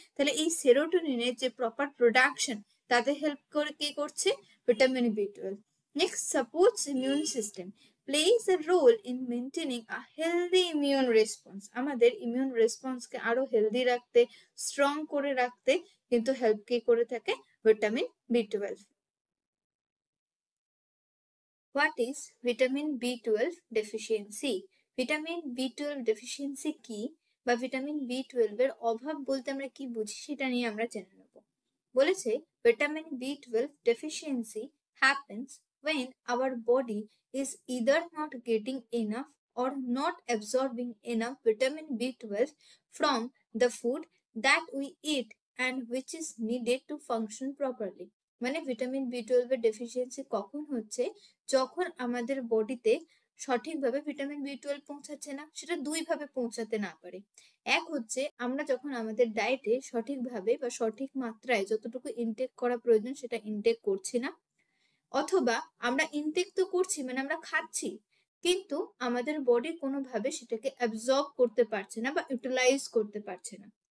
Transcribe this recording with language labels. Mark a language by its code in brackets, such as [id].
[bn] তাহলে এই সেরোটোনিনের যে প্রপার প্রোডাকশন, তাতে হেল্প করে কে করছে, vitamin B 12। [en] Next, supports immune system, plays a role in maintaining a healthy immune response. [bn] আমাদের ইমিউন রেসপন্সকে আরো হেলদি রাখতে, স্ট্রং করে রাখতে কিন্তু হেল্প কে করে থাকে, vitamin B 12। [en] What is vitamin B12 deficiency? [bn] Vitamin B 12 deficiency কি, বা ভিটামিন বি 12 এর অভাব বলতে আমরা কি বুঝি, সেটা নিয়ে আমরা জেনে নেব। বলেছে [en] Vitamin B 12 deficiency happens when our body is either not getting enough or not absorbing enough vitamin B 12 from the food that we eat and which is needed to function properly. [bn] মানে vitamin B 12 এর deficiency কখন হচ্ছে, যখন আমাদের বডিতে সঠিকভাবে vitamin B 12 পৌঁছাচ্ছে না। সেটা দুই ভাবে পৌঁছাতে না পারে। এক হচ্ছে আমরা যখন আমাদের ডায়েটে সঠিকভাবে বা সঠিক মাত্রায় যতটুকু ইনটেক করা প্রয়োজন সেটা ইনটেক করছি না, অথবা আমরা ইনটেক তো করছি, মানে আমরা খাচ্ছি, কিন্তু আমাদের বডি কোনোভাবে সেটাকে অ্যাবজর্ব করতে পারছে না বা ইউটিলাইজ করতে পারছে না।